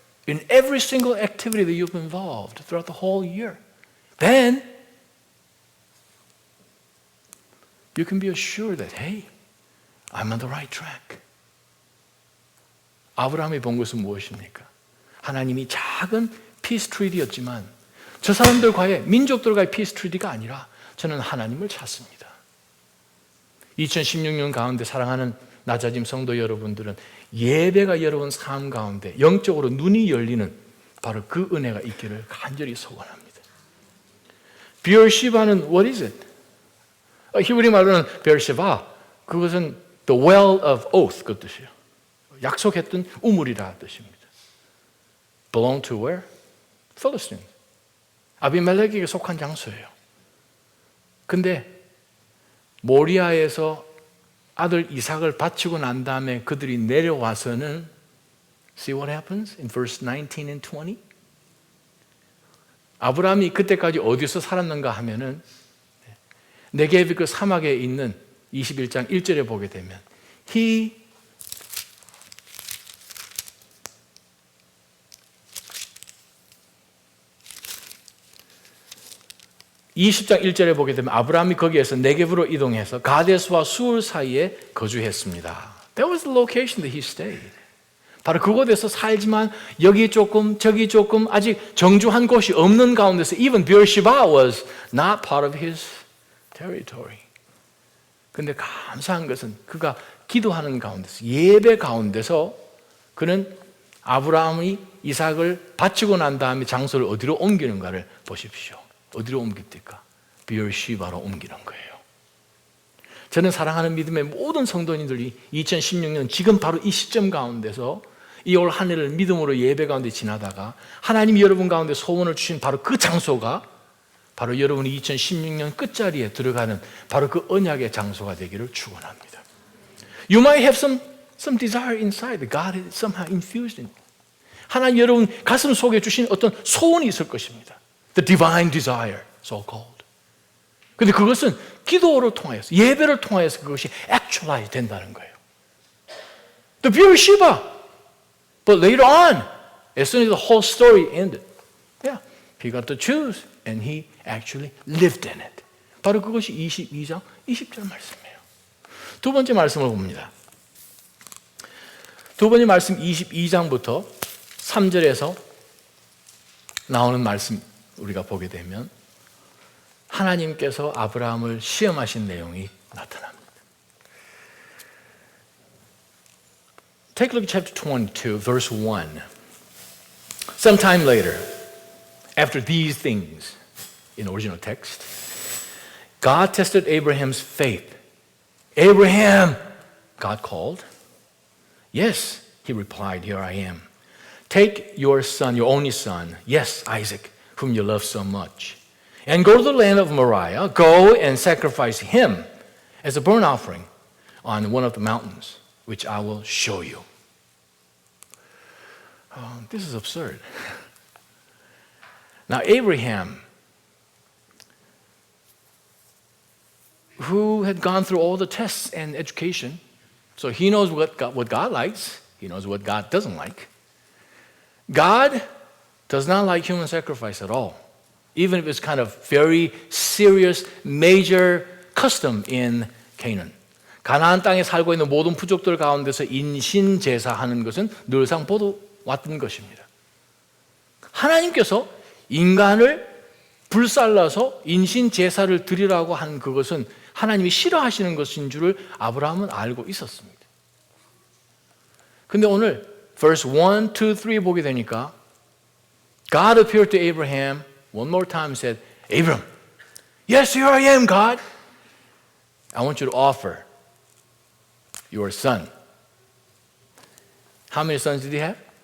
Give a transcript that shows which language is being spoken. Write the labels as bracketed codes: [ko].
[en] In every single activity that you've involved throughout the whole year. Then you can be assured that, hey, I'm on the right track. [ko] 아브라함이 본 것은 무엇입니까? 하나님이 작은 피스 트리티였지만 저 사람들과의, 민족들과의 피스 트리티가 아니라 저는 하나님을 찾습니다. 2016년 가운데 사랑하는 낮아짐 성도 여러분들은 예배가 여러분 삶 가운데 영적으로 눈이 열리는 바로 그 은혜가 있기를 간절히 소원합니다. [en] 비엘시바는 what is it? [ko] 히브리 말로는 베르시바, 그것은 [en] the well of oath [ko] 그 뜻이에요. 약속했던 우물이라 뜻입니다. [en] belong to where? Philistines. [ko] 아비멜렉에게 속한 장소예요. 근데 모리아에서 아들 이삭을 바치고 난 다음에 그들이 내려와서는 [en] see what happens in verse 19 and 20? [ko] 아브라함이 그때까지 어디서 살았는가 하면은 네게브 그 사막에 있는 21장 1절에 보게 되면 he 20장 1절에 보게 되면 아브라함이 거기에서 네게브로 이동해서 가데스와 수울 사이에 거주했습니다. [en] That was the location that he stayed. [ko] 바로 그곳에서 살지만 여기 조금 저기 조금 아직 정주한 곳이 없는 가운데서 [en] even Beersheba was not part of his territory. [ko] 근데 감사한 것은 그가 기도하는 가운데서 예배 가운데서 그는 아브라함이 이삭을 바치고 난 다음에 장소를 어디로 옮기는가를 보십시오. 어디로 옮깁니까? 비엘시바로 옮기는 거예요. 저는 사랑하는 믿음의 모든 성도님들이 2016년 지금 바로 이 시점 가운데서 이 올 한 해를 믿음으로 예배 가운데 지나다가 하나님이 여러분 가운데 소원을 주신 바로 그 장소가 바로 여러분이 2016년 끝자리에 들어가는 바로 그 언약의 장소가 되기를 축원합니다. [en] You might have some desire inside that God has somehow infused in. [ko] 하나님 여러분 가슴 속에 주신 어떤 소원이 있을 것입니다. [en] The divine desire, so called. [ko] 근데 그것은 기도를 통해서, 예배를 통해서 그것이 actualize 된다는 거예요. [en] The Beersheba. But later on, as soon as the whole story ended, yeah, he got to choose and he actually lived in it. [ko] 바로 그것이 22장 20절 말씀이에요. 두 번째 말씀을 봅니다. 두 번째 말씀 22장부터 3절에서 나오는 말씀 우리가 보게 되면 하나님께서 아브라함을 시험하신 내용이 나타납니다. [en] Take a look at chapter 22, verse 1. Sometime later, after these things, in original text, God tested Abraham's faith. Abraham, God called. Yes, he replied, here I am. Take your son, your only son, yes, Isaac, whom you love so much, and go to the land of Moriah. Go and sacrifice him as a burnt offering on one of the mountains, which I will show you. This is absurd. Now Abraham, who had gone through all the tests and education, so he knows what God likes, he knows what God doesn't like. God does not like human sacrifice at all, even if it's kind of very serious, major custom in Canaan. [ko] 가나안 땅에 살고 있는 모든 부족들 가운데서 인신 제사하는 것은 늘상 보도왔던 것입니다. 하나님께서 인간을 불살라서 인신 제사를 드리라고 한 그것은 하나님이 싫어하시는 것인 줄을 아브라함은 알고 있었습니다. 근데 오늘 [en] verse 1, 2, 3 [ko] 보게 되니까 [en] God appeared to Abraham one more time and said, Abram, yes, here I am, God. I want you to offer your son. How many sons did he have?